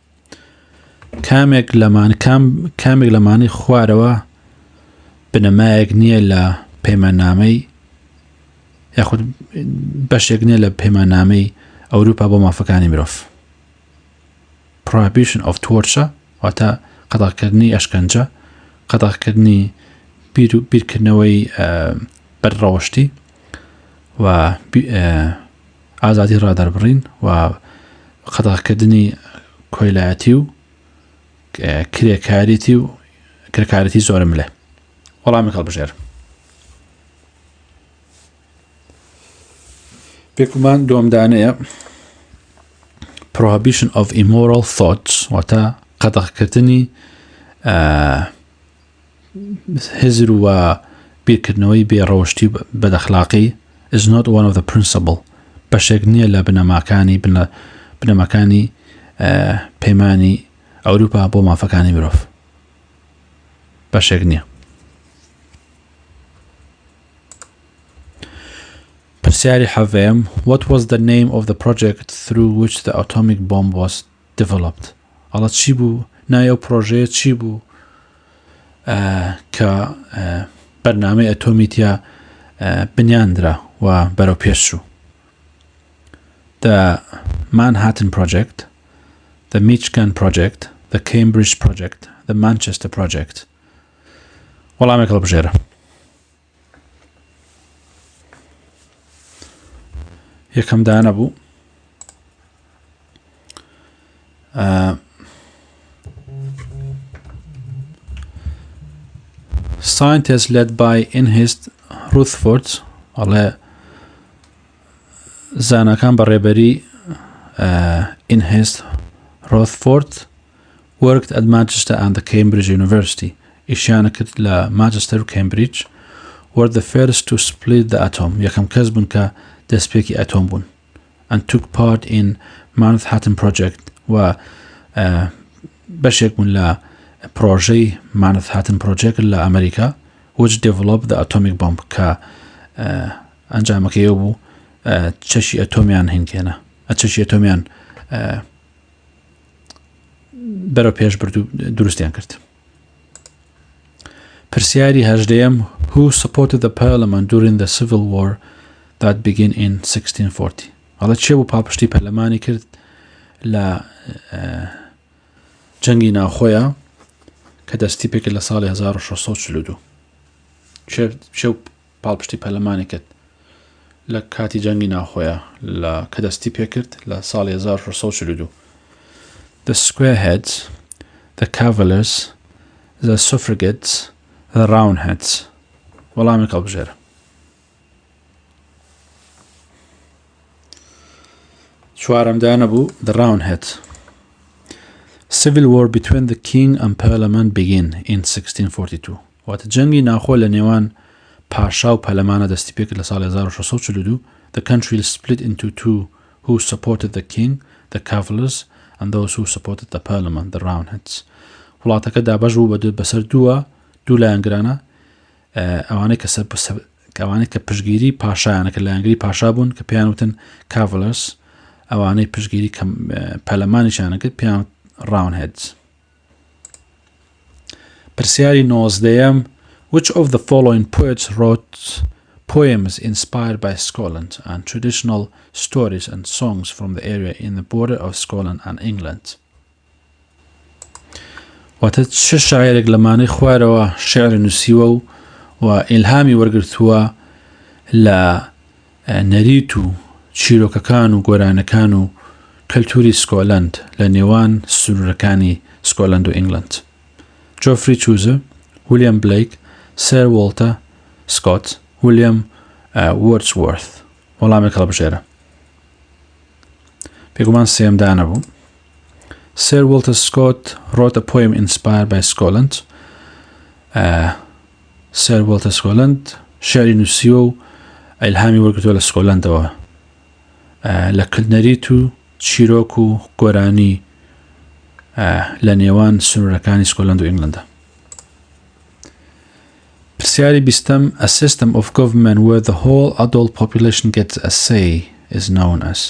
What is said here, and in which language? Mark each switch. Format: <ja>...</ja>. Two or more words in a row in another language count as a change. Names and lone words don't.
<ckb>کامێک لەمانەی خوارەوە بنەمایەک نییە لە پەیماننامەی یاخود بەشێک نییە لە پەیماننامەی ئەوروپا بۆ مافەکانی مرۆڤ.</ckb> <en>prohibition of torture</en> <ckb>واتە قەدەغەکردنی ئەشکەنجە، قەدەغەکردنی بیرکردنەوەی بەرڕەوەشتی و ئازادی ڕادەربڕین و قەدەغەکردنی کۆیلایەتی و کرێکارەتی زۆرە ملێ. وەڵامی هەڵبژێر. پێکمان دووەمدانەیە</ckb> <en>prohibition of immoral thoughts</en> <ckb>واتە قەدەغەکردنی هزر و بیرکردنەوەی بێڕەوشتی بەدەخلاقی</ckb> <en>is not one of the principle،</en> <ckb>بەشێک نییە لە بنەماکانی پەیمانی ئەوروپا بۆ مافەکانی مرۆڤ، بەشێک نییە. پرسیاری حەڤەیەم</ckb> <en>what was the name of the project through which the atomic bomb was developed؟</en> <ckb>ئەڵە چی بوو؟ ناوی ئەو پرۆژەیە چی بوو کە بەرنامەی ئەتۆمیتیا بنیاندرا و بەرەو پێش چوو؟</ckb> <en>The Manhattan Project, the Michigan Project, the Cambridge Project, the Manchester Project.</en> <ckb>وەڵامێک هەڵبژێرە. یەکەم دانە بوو</ckb> <en>scientists led by Ernest Rutherford</en> <ckb>ئەڵێ زانەکان بەڕێبەری</ckb> <en>Ernest Rutherford worked at Manchester and the Cambridge University.</en> <ckb>ئیشیانە کرد لە مانچستەر و کەمبریج</ckb> <en>were the first to split the atom.</en> <ckb>یەکەم کەس بوون کە دەستپێکی ئەتۆم بوون.</ckb> <en>and took part in Manhattan Project</en> <ckb>و بەشێک بوون لە پرۆژەی Manhattan Project لە ئەمریکا</ckb> <en>which developed the atomic bomb</en> <ckb>کە ئەنجامەکەی بوو چەشی ئەتۆمیان هێنکێنە، چەشی ئەتۆمیان بەرەو پێش برد و دروستیان کرد. پرسیاری هەژدەیەم</ckb> <en>who supported the parliament during the civil war that began in 1640؟</en> <ckb>ئەڵە چێ بوو پاڵپشتی پەرلەمانی کرد لە جەنگی ناوخۆیە کە دەستی پێکرد لە ساڵی 1642؟ چێ پاڵپشتی پەرلەمانی کرد لە کاتی جەنگی ناوخۆیە کە دەستی پێکرد لە ساڵی 1642؟</ckb> <en>The Squareheads, the Cavaliers, the Suffragettes, the Roundheads.</en> <ckb>وەڵامی هەڵبژێرە. چوارەمدانە بوو the Roundheads.</ckb> <en>Civil war between the king and parliament began in 1642.</en> <ckb>واتە جەنگی ناوخۆ لە نێوان پاشا و پەرلەمانە دەستی پێکرد لە ساڵی 1642.</ckb> <en>The country split into two who supported the king, the Cavaliers, and those who supported the parliament, the Roundheads.</en> <ckb>وڵاتەکە دابەش بوو بەسەر دوو لایەنگرانە، ئەوانەی کە پشگیری پاشایانە کە لایەنگری پاشا بوون کە پێیان وتن Cavaliers، ئەوانەی پشگیری پەرلەمانیشانە کرد پێیان Roundheads.</ckb> <en>پرسیاری 19ەم which of the following poets wrote poems inspired by Scotland and traditional stories and songs from the area in the border of Scotland and England؟</en> <ckb>واتە چه شاعرێک لەمانەی خوارەوە شێعر نووسیوە و ئیلهامی وەرگرتووە لە نەریت و چیرۆکەکان و گۆرانەکان و کەلتوری سکۆلەند لە نێوان سنوورەکانی سکۆلەند و ئینگلند؟ جۆفری چوزە، ویلیام بلیک، سەر وۆڵتە سکۆت، ویلیام وۆرdsworth. وەڵامێک هەڵبژێرە. پێگومان سێم دانەبوو.</ckb> <en>Sir Walter Scott wrote a poem inspired by Scotland.</en> <ckb>Sir Walter Scotland شعری نووسیوە و ئیلهامی وەرگرتووە لە سکۆتلەندەوە لە کردنەریت و چیرۆک و گۆرانی لە نێوان سنوورەکانی سکۆتلەند و ئینگلەندە. پرسیاری بیستم</ckb> <en>A system of government where the whole adult population gets a say is known as.</en>